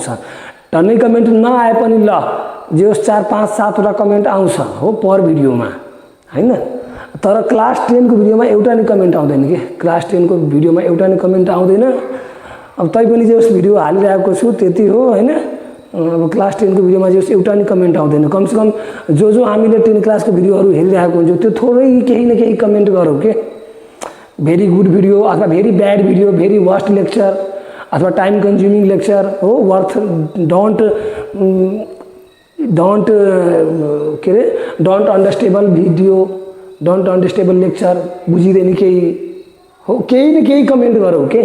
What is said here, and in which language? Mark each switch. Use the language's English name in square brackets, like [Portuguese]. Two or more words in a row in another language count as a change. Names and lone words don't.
[Nepali] टन्नै कमेन्ट नआए पनि ल जे होस् 4 5 7 वटा कमेन्ट आउँछ हो पर भिडियोमा हैन। तर क्लास 10 को भिडियोमा एउटा नै कमेन्ट आउँदैन के, क्लास 10 को भिडियोमा एउटा नै कमेन्ट आउँदैन। अब तै पनि जे होस् भिडियो हालिरहेको छु त्यति हो हैन। अब क्लास 10 को भिडियोमा जे एउटा नि कमेन्ट आउँदैन। [Hindi] कम से कम [Nepali] जो हामीले 10 क्लासको भिडियोहरू हेरिरहेको हुन्छ त्यो थोरै केही न केही कमेन्ट गरौँ के। [English] very good video [Nepali] अथवा [English] very bad video, very worst lecture [Nepali] अथवा [English] time consuming lecture [Nepali] हो, [English] worth don't [Nepali] के अरे [English] don't understandable video, don't understandable lecture, [Nepali] बुझिँदैन केही हो, केही न केही कमेन्ट गरौँ के।